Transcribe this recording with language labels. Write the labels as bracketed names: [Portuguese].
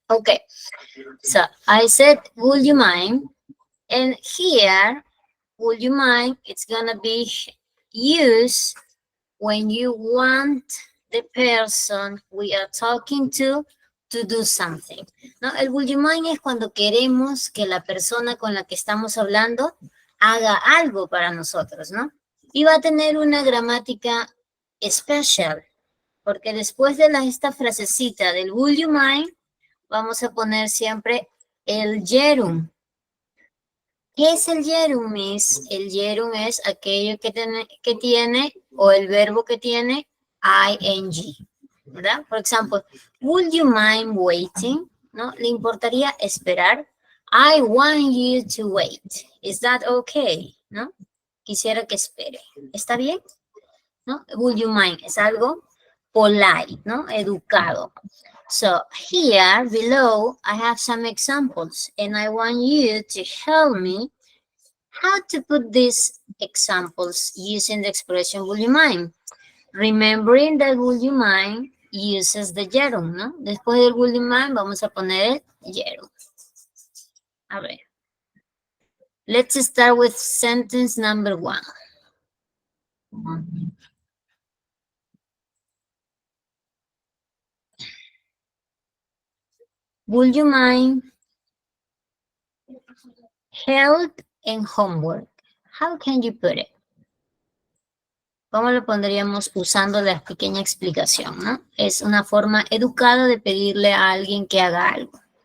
[English] Okay, so I said, would you mind? And here, would you mind? It's gonna be used when you want the person we are talking to do something. [Spanish] ¿No? El would you mind es cuando queremos que la persona con la que estamos hablando haga algo para nosotros, ¿no? Y va a tener una gramática especial, porque después de esta frasecita del would you mind, vamos a poner siempre el gerund. ¿Qué es el gerund, Miss? El gerund es aquello que tiene, o el verbo que tiene ing, ¿verdad? Por ejemplo, [English] would you mind waiting? [Spanish] ¿No? ¿Le importaría esperar? [English] I want you to wait. Is that okay? [Spanish] ¿No? Quisiera que espere. ¿Está bien? ¿No? [English] Would you mind? [Spanish] Es algo polite, ¿no? Educado. [English] So here below, I have some examples, and I want you to help me how to put these examples using the expression would you mind. Remembering that would you mind uses the gerund, ¿no? [Spanish] Después del would you mind vamos a poner el gerund. A ver. [English] Let's start with sentence number 1. Would you mind help in homework? How can you put it? [Spanish] ¿Cómo lo pondríamos usando la pequeña explicación, ¿no? Es una forma educada de pedirle a alguien que haga algo.